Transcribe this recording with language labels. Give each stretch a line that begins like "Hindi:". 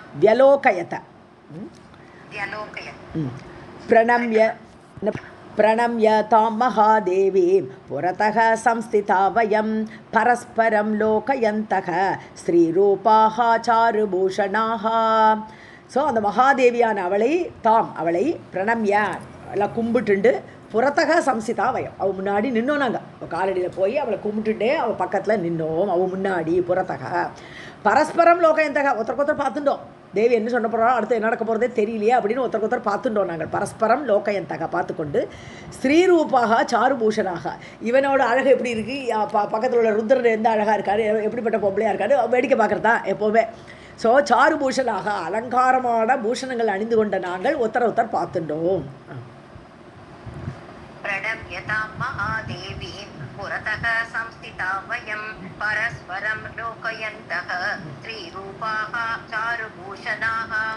Sanskrit: व्यलोकयत प्रणम्य तां महादेवीं पुरतः संस्थिता वयं परस्परं लोकयन्तः स्त्रीरूपाः चारुभूषणाः.
Tamil: ஸோ அந்த மகாதேவியான அவளை பிரணம்ய எல்லாம் கும்பிட்டுண்டு
Sanskrit: புறத்தக சம்சிதா வயம்,
Tamil: அவள் முன்னாடி நின்னோம் நாங்கள், அவள் காலடியில் போய் அவளை கும்பிட்டுட்டே அவள் பக்கத்தில் நின்னோம், அவள் முன்னாடி புறத்தக
Sanskrit: பரஸ்பரம் லோகயந்தக,
Tamil: ஒருத்தருக்கு பார்த்துட்டோம், தேவி என்ன சொன்ன போகிறோம், அடுத்து என்ன நடக்க போகிறதே தெரியலையே அப்படின்னு ஒருத்தருக்கு பார்த்துட்டோம் நாங்கள், பரஸ்பரம் லோகயந்தக பார்த்துக்கொண்டு
Sanskrit: ஸ்ரீரூபாக சாருபூஷனாக,
Tamil: இவனோட அழகு எப்படி இருக்குது, பக்கத்தில் உள்ள ருத்ரன் எந்த அழகாக இருக்காரு, எப்படிப்பட்ட பொம்பளையாக இருக்காரு, வேடிக்கை பார்க்குறதா எப்போவுமே. ஸோ சாருபூஷனாக அலங்காரமான பூஷணங்கள் அணிந்து கொண்ட நாங்கள் ஒருத்தர் பார்த்துட்டோம்.
Sanskrit: प्रणम्यतां महादेवीं पुरतः संस्थिता वयं परस्परं लोकयन्तः स्त्रीरूपाः चारुभूषणाः.